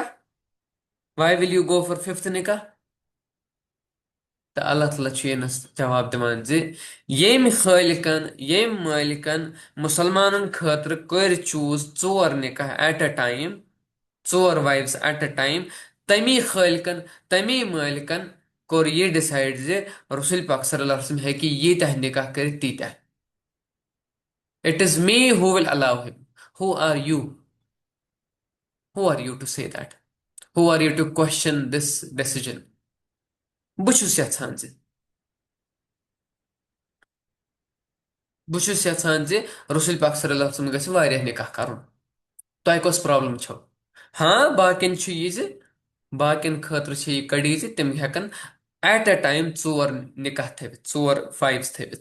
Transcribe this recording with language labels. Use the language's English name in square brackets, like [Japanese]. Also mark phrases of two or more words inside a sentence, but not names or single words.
[English] why will you go for fifth [Kashmiri] نِکاح؟ تہٕ اللہ تعالیٰ چھُ ییٚنس جواب دِوان زِ ییٚمۍ خٲلِقن ییٚمۍ مٲلِکن مُسلمانن خٲطرٕ کٔرۍ چوٗز ژور نِکاح [English] at a time, [Kashmiri] ژور وایفٕس [English] at a time, [Kashmiri] تمی خٲلِقن تمی مٲلِکن کوٚر یہِ ڈِسایڈ زِ رسول پاک [Arabic] صلی اللہ علیہ وسلم [Kashmiri] ہیٚکہِ ییٖتیٛاہ نِکاح کٔرِتھ تیٖتیٛاہ. [English] It is me who will allow him. How are you? How are you to say that? How are you to question this decision? [Kashmiri] بہٕ چھُس یژھان زِ رسول پاک [Arabic] صلی اللہ علیہ وسلم [Kashmiri] گژھِ واریاہ نِکاح کرُن. تۄہہِ کۄس پرابلم چھو؟ ہاں باقین چھُ یہِ زِ باقین خٲطرٕ چھِ یہِ کڑی زِ تِم ہٮ۪کن [English] at a time [Kashmiri] ژور نِکاح تھٲوِتھ، ژور وایفٕس تھٲوِتھ.